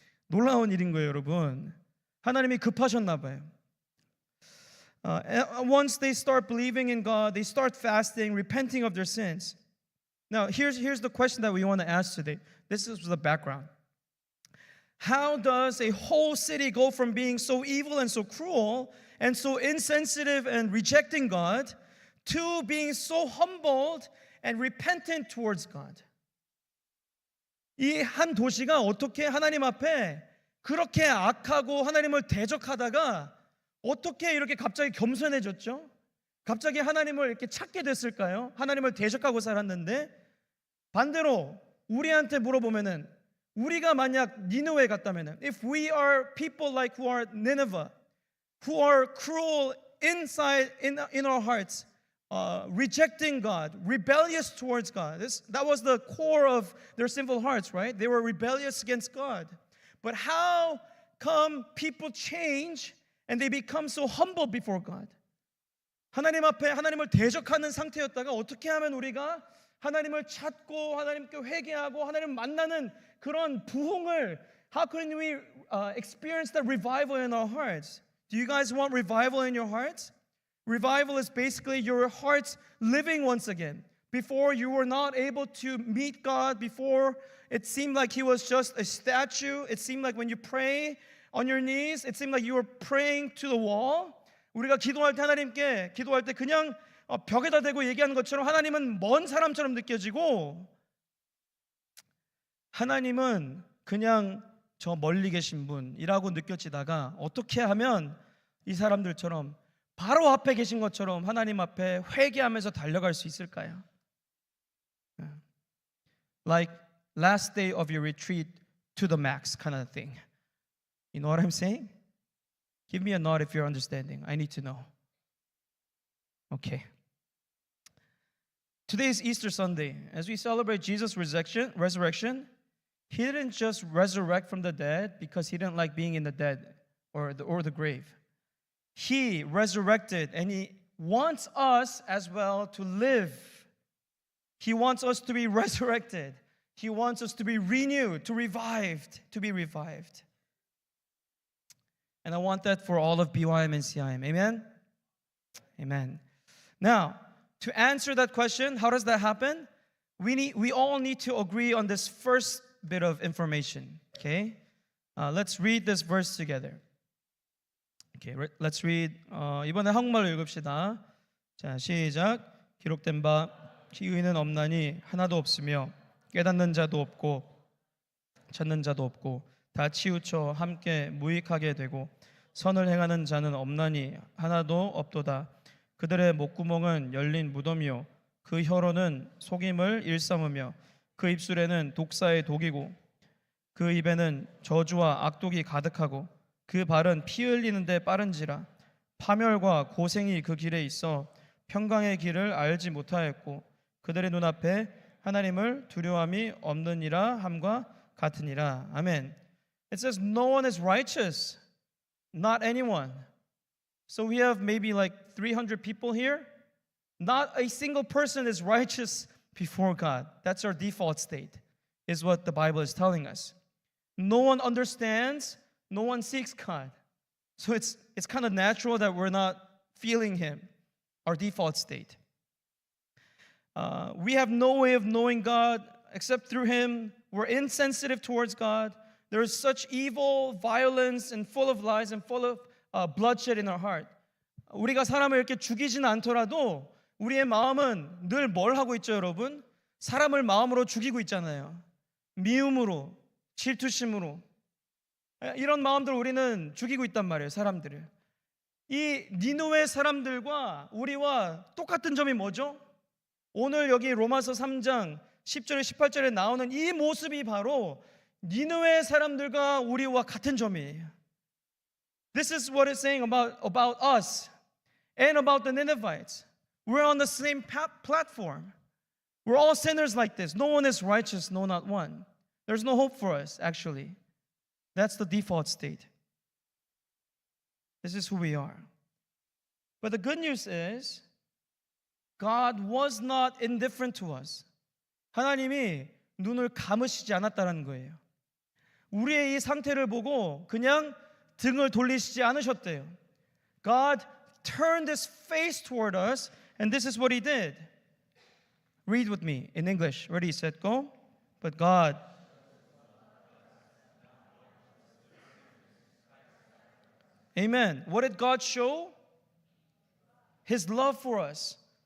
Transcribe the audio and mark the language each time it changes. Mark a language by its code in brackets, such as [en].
[ko] 놀라운 일인 거예요, 여러분. 하나님이 급하셨나 봐요. [en] Once they start believing in God, they start fasting, repenting of their sins. Now, here's the question that we want to ask today. This is the background. How does a whole city go from being so evil and so cruel and so insensitive and rejecting God to being so humbled and repentant towards God? [ko] 이 한 도시가 어떻게 하나님 앞에 그렇게 악하고 하나님을 대적하다가 어떻게 이렇게 갑자기 겸손해졌죠? 갑자기 하나님을 이렇게 찾게 됐을까요? 하나님을 대적하고 살았는데 반대로 우리한테 물어보면은 우리가 만약 니느웨 같다면은 [en] if we are people like who are Nineveh, who are cruel inside in our hearts, rejecting God, rebellious towards God. That was the core of their sinful hearts, right? They were rebellious against God. But how come people change and they become so humble before God? [ko] 하나님 앞에 하나님을 대적하는 상태였다가 어떻게 하면 우리가 하나님을 찾고 하나님께 회개하고 하나님을 만나는 그런 부흥을 [en] how can we experience that revival in our hearts? Do you guys want revival in your hearts? Revival is basically your hearts living once again. Before you were not able to meet God, before it seemed like He was just a statue. It seemed like when you pray on your knees, it seemed like you were praying to the wall. [ko] 우리가 기도할 때 하나님께 기도할 때 그냥 벽에다 대고 얘기하는 것처럼 하나님은 먼 사람처럼 느껴지고 하나님은 그냥 저 멀리 계신 분이라고 느껴지다가 어떻게 하면 이 사람들처럼 바로 앞에 계신 것처럼 하나님 앞에 회개하면서 달려갈 수 있을까요? [en] Like last day of your retreat to the max kind of thing. You know what I'm saying? Give me a nod if you're understanding. I need to know. Okay. Today is Easter Sunday. As we celebrate Jesus' resurrection, He didn't just resurrect from the dead because He didn't like being in the dead or the grave. He resurrected and He wants us as well to live. He wants us to be resurrected. He wants us to be renewed, to be revived. And I want that for all of BYM and CIM. Amen? Amen. Now, to answer that question, how does that happen? We all need to agree on this first bit of information. Okay? Let's read this verse together. Okay, let's read. [ko] 이번에 한국말로 읽읍시다. 자, 시작. 기록된 바 의인은 없나니 하나도 없으며 깨닫는 자도 없고 찾는 자도 없고 다 치우쳐 함께 무익하게 되고 선을 행하는 자는 없나니 하나도 없도다. 그들의 목구멍은 열린 무덤이요 그 혀로는 속임을 일삼으며 그 입술에는 독사의 독이고 그 입에는 저주와 악독이 가득하고 그 발은 피 흘리는 데 빠른지라 파멸과 고생이 그 길에 있어 평강의 길을 알지 못하였고 그들의 눈앞에 하나님을 두려움이 없느니라 함과 같으니라. 아멘. [en] It says no one is righteous, not anyone. So we have maybe like 300 people here. Not a single person is righteous before God. That's our default state, is what the Bible is telling us. No one understands, no one seeks God. So it's kind of natural that we're not feeling Him, our default state. We have no way of knowing God except through Him. We're insensitive towards God. There is such evil, violence, and full of lies and full of bloodshed in our heart. [ko] 우리가 사람을 이렇게 죽이지는 않더라도 우리의 마음은 늘 뭘 하고 있죠, 여러분? 사람을 마음으로 죽이고 있잖아요. 미움으로, 질투심으로. 이런 마음들 우리는 죽이고 있단 말이에요, 사람들을. 이 니느웨 사람들과 우리와 똑같은 점이 뭐죠? 오늘 여기 로마서 3장 10절에 18절에 나오는 이 모습이 바로 니느웨 사람들과 우리와 같은 점이에요. [en] This is what it's saying about us and about the Ninevites. We're on the same platform. We're all sinners like this. No one is righteous, no, not one. There's no hope for us, actually. That's the default state. This is who we are. But the good news is God was not indifferent to us. [ko] 하나님이 눈을 감으시지 않았다는 거예요. 우리의 이 상태를 보고 그냥 등을 돌리시지 않으셨대요. [en] God turned His face toward us, and this is what He did. Read with me in English. Ready, set, go. But God. Amen. What did God show? His love for us.